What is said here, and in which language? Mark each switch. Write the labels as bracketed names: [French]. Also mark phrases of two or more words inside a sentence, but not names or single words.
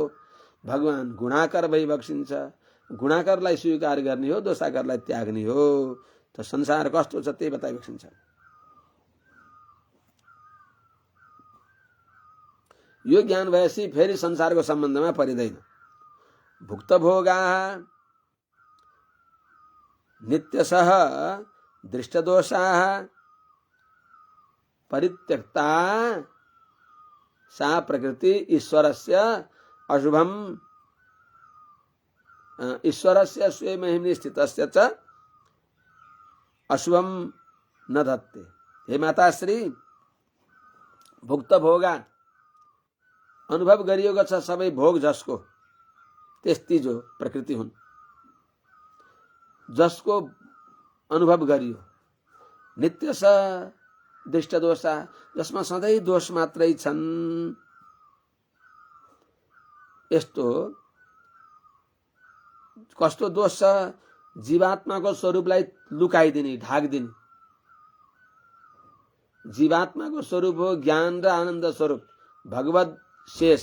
[Nepali] भगवान गुणाकर भई बक्सिन्छ। गुणाकरलाई स्वीकार गर्ने हो, दोषाकरलाई त्याग्ने हो। त संसार कस्तो छ त्यही बताइ बक्सिन्छ। यो ज्ञान भएपछि फेरि संसारको सम्बन्धमा परिदैन। [Sanskrit] भुक्त भोगा नित्यशः दृष्टदोषा परित्यक्ता सा प्रकृति ईश्वरस्य अशुभम ईश्वरस्य स्वे महिम्नि स्थितस्य च अशुभम न धत्ते। [Nepali] हे माताश्री, [Sanskrit] भुक्त भोगा [Nepali] अनुभव गरिएको छ सबै भोग जसको, त्यस्ती जो प्रकृति हुन्, जसको अनुभव गरियो। [Sanskrit] नित्यश दृष्ट दोषा, [Nepali] जसमा सधैँ दोष मात्रै छन्। यस्तो कस्तो दोष छ? जीवात्माको स्वरूपलाई लुकाइदिने, ढाकिदिने। जीवात्माको स्वरूप हो ज्ञान र आनन्द स्वरूप, भगवत शेष।